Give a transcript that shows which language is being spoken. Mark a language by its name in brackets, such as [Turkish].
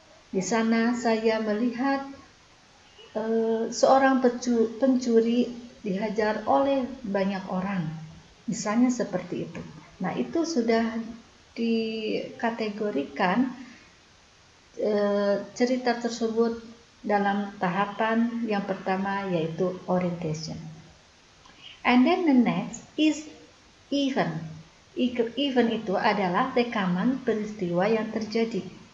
[Indonesian] Di sana saya melihat seorang pencuri dihajar oleh banyak orang. Misalnya seperti itu. Nah, itu sudah dikategorikan cerita tersebut dalam tahapan yang pertama yaitu orientation. [English] And then the next is event. [Indonesian] Event itu adalah rekaman peristiwa yang terjadi.